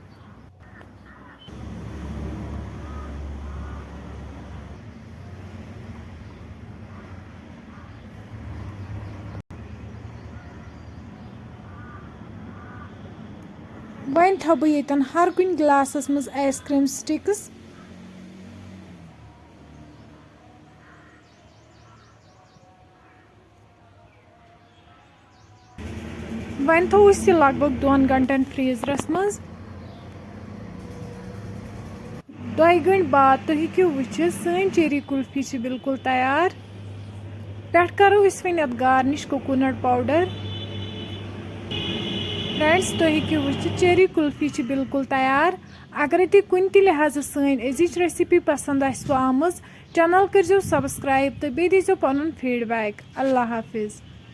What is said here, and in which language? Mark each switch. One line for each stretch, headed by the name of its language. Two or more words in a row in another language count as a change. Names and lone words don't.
Kashmiri: वन थो बह ये हर कुन गिलासस मज
English: ice cream sticks.
Kashmiri: वन थो लगभग 2 घंटन फ्रीजरस मज। 2 घंटे बाद तुम हेक्यो वुचित सन चेरी कुल्फी बिल्कुल तैयार। पे करो वन
English: garnish coconut powder.
Kashmiri: फ्रेंड्स तुम हेक्यो वुचित चेरी कुल्फी बिल्कुल तैयार। अगर तुम कुन लिहाज सन अजिच रेसिपी पसंद आमज चैनल करो सब्सक्राइब तो बे दीजो पन फीडबैक।
Urdu: اللہ حافظ.